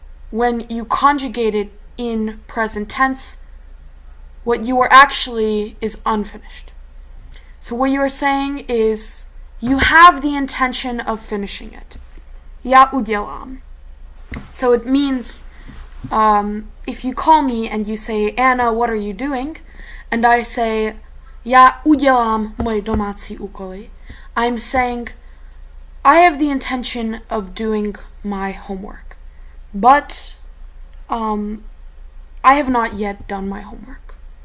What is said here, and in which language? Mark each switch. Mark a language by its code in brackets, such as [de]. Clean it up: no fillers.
[en] When you conjugate it in present tense, what you are actually is unfinished. So what you are saying is you have the intention of finishing it. [cs] Já udělám. [en] So it means if you call me and you say, Anna, what are you doing? And I say, [cs] já udělám moje domácí úkoly. [en] I'm saying, I have the intention of doing my homework. But I have not yet done my homework.